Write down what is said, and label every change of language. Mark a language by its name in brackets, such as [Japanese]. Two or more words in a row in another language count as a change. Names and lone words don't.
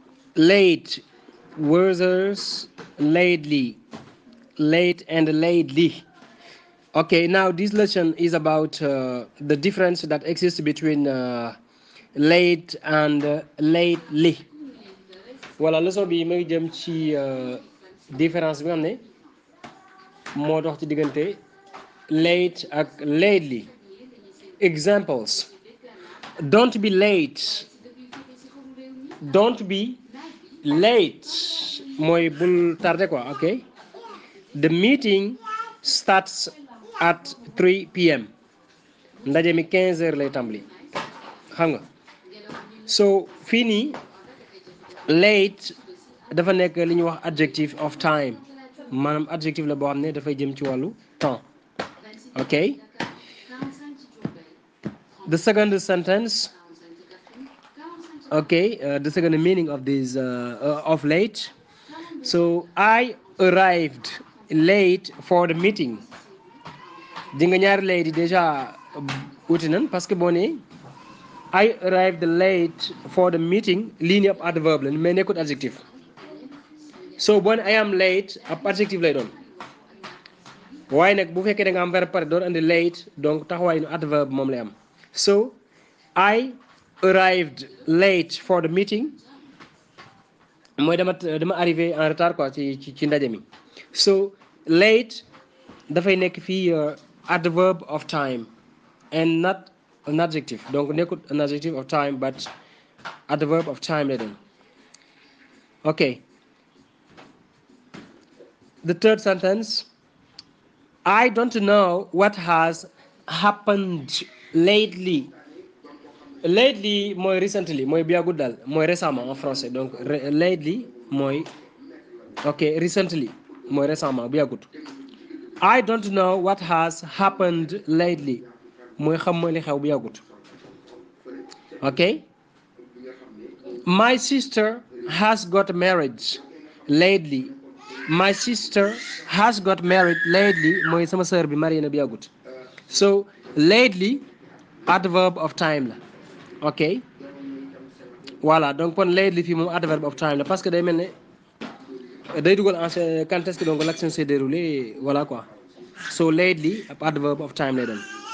[English] late versus lately, late and lately. Okay, now this lesson is about the difference that exists between late and lately. [Wolof] Voilà, leçon bi may jëm ci différence bi nga xam ne moo dox ci diggante late ak lately. [English] Examples: don't be late. Don't be late [Wolof] mooy bul tardé quoi. [English] Ok, the meeting starts at 3 p.m. [Wolof] ndaje mi 15 heures lay tàmbali xam nga. So fii nii late dafa nekk li ñuy wax [English] adjective of time, [Wolof] maanaam adjective la boo xam ne dafay jëm ci wàllu temps. [English] Ok, the second sentence. Okay, the second meaning of this of late. So I arrived late for the meeting. [Wolof] di nga ñaari late yi déjà wuti nan [French] parce que [Wolof] boo nee [English] I arrived late for the meeting [Wolof] lii nii ab adverbe la mais nekkut adjectif. So boo nee [English] I am late [Wolof] ab adjectif lay doon waaye nag bu fekkee da nga am verbe pare doon andi late donc taxawaay nu adverbe moom lay am. [English] So I arrived late for the meeting [Wolof] mooy dama [French] arrivé en retard quoi [Wolof] ci ndaje mi. [English] So late [Wolof] dafay nekk fii [English] adverb of time and not an adjective, donc nekkut an adjective of time but adverb of time [Wolof] lay doon. [English] Okay, the third sentence. I don't know what has happened lately. [Wolof] Lately mooy recently mooy bu yàggut daal mooy récemment [French] en français, [Wolof] donc lately mooy ok recently mooy récemment bu yàggut. [English] I don't know what has happened lately [Wolof] mooy xam mooy li xew bu yàggut. [English] Ok, my sister has got married lately. My sister has got married lately [Wolof] mooy sama sœur bi marié na bu yàggut. [English] So lately adverb of time la. [French] Ok, voilà, donc [Wolof] kon lately fii moom [English] adverb of time [French] la parce que [Wolof] day mel ne day dugal [French] en quand est-ce que donc l'action s'est déroulée, voilà quoi. [English] So lately ab adverb of time [Wolof] lay doon.